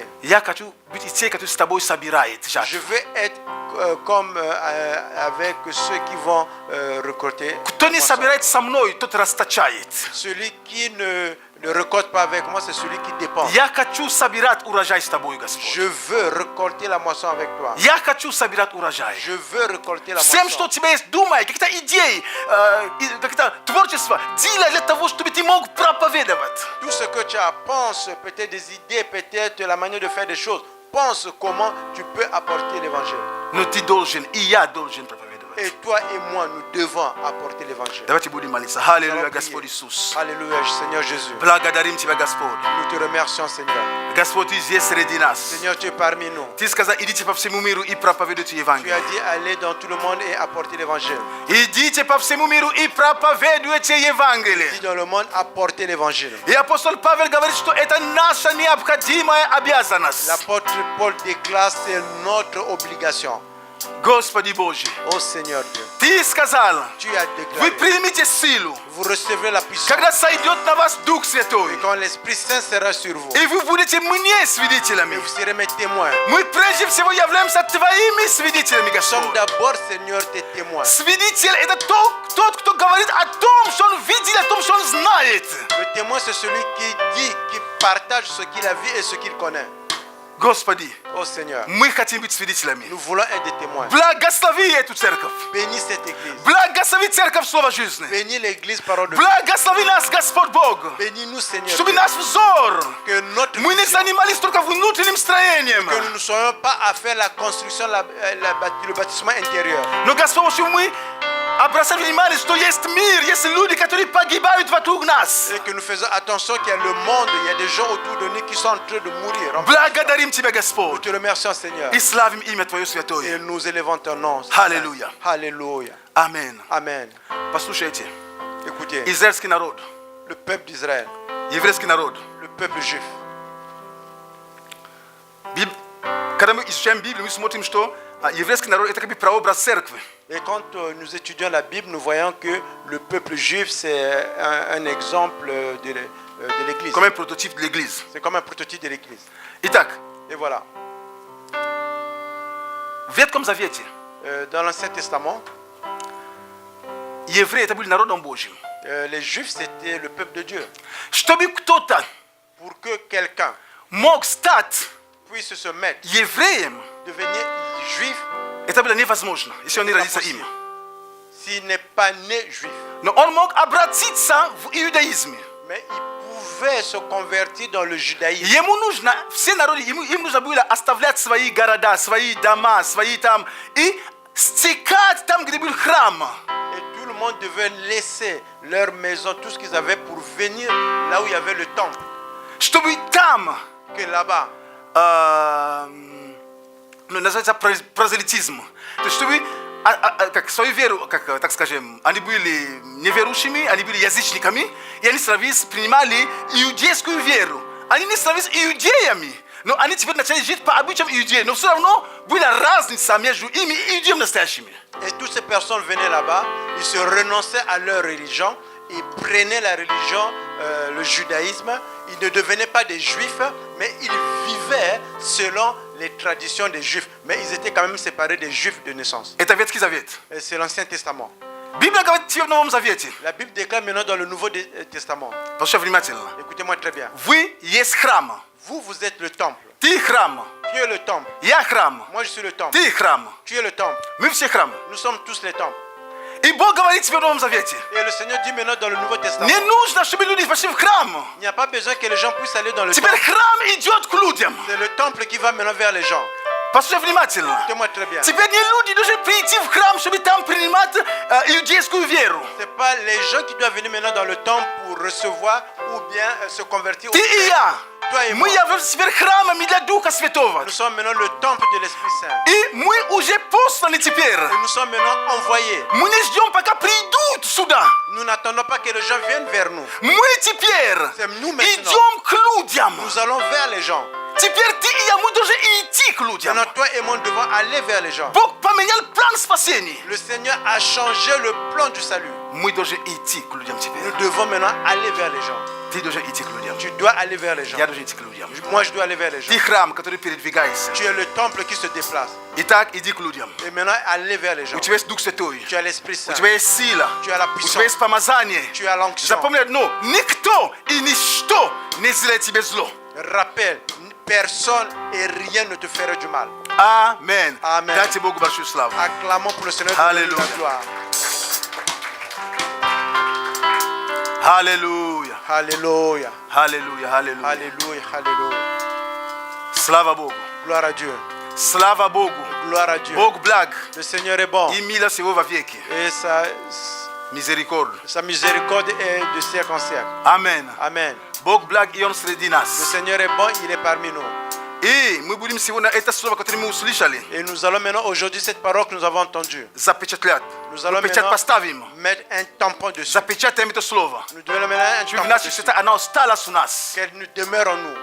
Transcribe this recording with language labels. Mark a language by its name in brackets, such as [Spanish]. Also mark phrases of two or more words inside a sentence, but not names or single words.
[Russian] Я хочу быть и те, которые с тобой собирают [French] Je [Russian] жатву. [French] veux être comme avec ceux qui vont récolter. [Russian] Кто не собирает со мной, тот расточает. [French] Celui qui ne récolte pas avec moi, c'est celui qui dépend. [Russian] Я хочу собирать урожай с тобой, [French] Je [Russian] Господь. [French] veux récolter la moisson avec toi. [Russian] Я хочу собирать урожай. [French] Je veux récolter la [Russian] Всем, что у [French] moisson. [Russian] тебя есть, думай, какие-то идеи, какие-то творчество, делай для того, чтобы ты мог проповедовать. [French] Tout ce que tu as, pense peut-être des idées, peut-être la manière de faire des choses. Pense comment tu peux apporter l'évangile. [Russian] Но ты должен, и я должен проповедовать. [French] Et toi et moi, nous devons apporter l'évangile. [Russian] Давайте будем молиться. [French] Nous [Russian] Аллилуйя, [French] allons [Russian] Господь [French] prier. [Russian] Иисус. [French] Alléluia, Seigneur Jésus. [Russian] Благодарим Тебя, Господь. [French] Nous te remercions, Seigneur. [Russian] Господь, Ты здесь среди нас. [French] Seigneur, tu es parmi nous. [Russian] Ты сказал, идите по всему миру и проповедуйте [French] Tu as [Russian] Евангелие. [French] dit aller dans tout le monde et apporter l'évangile. [Russian] Идите по всему миру и проповедуйте Евангелие. [French] Dis dans le monde, apporter l'évangile. [Russian] И апостол Павел говорит, что это наша необходимая обязанность. [French] L'apôtre Paul déclare c'est notre obligation. [Russian] Господи Божий, [French] Ô Seigneur Dieu, [Russian] Ты сказал, [French] tu as [Russian] вы [French] déclaré, [Russian] примите силу, [French] vous recevrez la puissance. [Russian] когда сойдет на вас Дух Святой. [French] Quand l'Esprit Saint sera sur vous, [Russian] И вы будете мне [French] et [Russian] свидетелями. [French] vous serez mes témoins. [Russian] Мы прежде всего являемся Твоими свидетелями, [French] Nous sommes [Russian] Господь. [French] d'abord, Seigneur, tes témoins. [Russian] Свидетель – это тот, кто говорит о том, что он видел, о том, что он знает. [French] Le témoin, c'est celui qui dit, qui partage ce qu'il a vu et ce qu'il connaît. [Russian] Господи, [French] Ô Seigneur, [Russian] мы хотим быть свидетелями. [French] nous voulons être des témoins. [Russian] Благослови эту церковь. [French] Bénis cette église. [Russian] Благослови церковь Слова жизни. [French] Bénis l'église, parole de Dieu. [Russian] Благослови нас, Господь Бог. [French] Bénis-nous, Seigneur. [Russian] Чтобы [French] Dieu. [Russian] наш взор, [French] Que notre [Russian] мы не [French] vision, [Russian] занимались только внутренним строением. [French] que nous ne soyons pas à faire la construction, le bâtiment intérieur. [Russian] Но, Господь, чтобы мы обращали внимание, что есть мир, есть люди, которые погибают вокруг нас. [French] Et que nous faisons attention qu'il y a le monde, il y a des gens autour de nous qui sont en train de mourir. [Russian] Благодарим Тебя, [French] Nous [Russian] Господь. [French] te remercions, Seigneur. [Russian] И славим имя Твое святое. [French] Et nous élevons ton nom. Alléluia. Alléluia. [Russian] Аминь. [French] Amen. [Russian] Послушайте, [French] Écoutez, [Russian] израильский народ, [French] le peuple d'Israël, [Russian] еврейский народ. [French] le peuple juif, [Russian] Когда мы изучаем Библию, мы смотрим, что [Ukrainian] єврейський народ – це як прообраз церкви. [French] Et quand nous étudions la Bible, nous voyons que le peuple juif, c'est un exemple de l'Église. Comme un prototype de l'église. C'est comme un prototype de l'Église. [Russian] Итак, [French] Et voilà. [Russian] в Ветхом Завете [French] Dans l'Ancien Testament, [Russian] евреи – это были народом Божьим. [French] les Juifs, c'était le peuple de Dieu. [Russian] Чтобы кто-то [French] Pour que quelqu'un [Russian] мог стать [French] puisse se mettre, [Russian] евреем, [French] devenir juif, [Russian] это было невозможно, если он не [French] c'est [Russian] родится [French] impossible. [Russian] им. [French] S'il n'est pas né juif. [Russian] Но он мог обратиться в иудаизме. [French] Mais il pouvait se convertir dans le judaïsme. [Russian] Ему нужно, все народы, им нужно было оставлять свои города, свои дома, свои там, и стекать там, где был храм. [French] Et tout le monde devait laisser leur maison, tout ce qu'ils avaient pour venir là où il y avait le temple. [Russian] Чтобы там, [French] Que là-bas, [Russian] называется прозелитизм. То есть, чтобы как свою веру, как, так скажем, они были неверующими, они были язычниками, и они принимали иудейскую веру. Они не становились иудеями, но они теперь начали жить по обычаям иудеев. Но все равно была разница между ими и иудеями настоящими. [French] et toutes ces personnes venaient là-bas, ils se renonçaient à leur religion, ils prenaient la religion, le judaïsme, ils ne devenaient pas des juifs, mais ils vivaient selon les traditions des juifs. Mais ils étaient quand même séparés des juifs de naissance. [Russian] Это Ветхий Завет. [French] Et c'est l'Ancien Testament. [Russian] Библия говорит тебе в Новом Завете. [French] La Bible déclare maintenant dans le Nouveau Testament. [Russian] Послушай внимательно. [French] Écoutez-moi très bien. [Russian] Вы есть храм. [French] Vous, vous êtes le temple. [Russian] Ты храм. [French] Tu es le temple. [Russian] Я храм. [French] Moi, je suis le temple. [Russian] Ты храм. [French] Tu es le temple. [Russian] Мы все храм. [French] Nous sommes tous les temples. [Russian] И Бог говорит тебе в Новом Завете. [French] Et le Seigneur dit maintenant dans le Nouveau Testament, [Russian] Не нужно, чтобы люди пошли в храм. [French] il n'y a pas besoin que les gens puissent aller dans le [Russian] Теперь [French] temple. [Russian] храм идет к людям. [French] C'est le temple qui va maintenant vers les gens. [Russian] Послушай внимательно. [French] Écoutez-moi très bien. [Russian] Теперь не люди должны прийти в храм, чтобы там принимать иудейскую веру. [French] C'est pas les gens qui doivent venir maintenant dans le temple pour recevoir ou bien se convertir. [Russian] Ты и я. [French] Toi et moi. [Russian] Мы являемся теперь храмами для Духа Святого. [French] Nous sommes maintenant le temple de l'Esprit Saint. [Russian] И мы уже посланы теперь. [French] Et nous sommes maintenant envoyés. [Russian] Мы не ждем, пока придут сюда. [French] Nous n'attendons pas que les gens viennent vers nous. [Russian] Мы теперь [French] C'est nous maintenant. [Russian] идем к людям. [French] Nous allons vers les gens. [Russian] Теперь ты и я, мы должны идти к людям. [French] Maintenant, toi et moi, nous devons aller vers les gens. [Russian] Бог поменял план спасения. [French] Le Seigneur a changé le plan du salut. [Russian] Мы должны идти к людям теперь. [French] Nous devons maintenant aller vers les gens. [Russian] Ты должен идти к людям. [French] Tu dois aller vers les gens. [Russian] Я должен идти к людям. [French] Moi, je dois aller vers les gens. [Russian] Ты храм, который передвигается. [French] Tu es le temple qui se déplace. [Russian] Итак, иди к людям. [French] Et maintenant, aller vers les gens. [Russian] У тебя есть Дух Святой. [French] Tu as l'Esprit Saint. [Russian] У тебя есть сила. [French] Tu as la [Russian] У тебя [French] puissance. [Russian] есть помазание. [French] Tu as l'onction. [Russian] Запомни одно. Никто и ничто не сделает тебе зло. [French] Rappelle, personne et rien ne te fera du mal. [Russian] Амен. [French] Amen. [Russian] Дайте Богу большую славу. [French] Acclamons pour le Seigneur de Alléluia. la gloire. [Russian] Аллилуйя. [French] Alléluia. [Russian] Аллилуйя. Аллилуйя. [French] Alléluia. Alléluia. [Russian] Слава Богу. [French] Gloire à Dieu. [Russian] Слава Богу. [French] Gloire à Dieu. [Russian] Бог благ. [French] Le Seigneur est bon. [Russian] И милость Его во веки. [French] Et Мизерикорд. sa miséricorde est de siècle en siècle. [Russian] Амен. [French] Amen. [Russian] Бог благ, и Он среди [French] Le [Russian] нас. [French] Seigneur est bon, il est parmi nous. [Russian] И мы будем сегодня это слово, которое мы услышали, [French] Et nous allons maintenant, aujourd'hui, cette parole que nous avons entendue, [Russian] запечатлять. [French] nous allons [Russian] Печать [French] maintenant [Russian] поставим. [French] mettre un tampon dessus. [Russian] Запечатаем это слово. [French] Nous devons maintenant un [Russian] Чтобы [French] tampon [Russian] наше [French] dessus. [Russian] свято оно осталось у нас. [French] Qu'elle nous demeure en nous.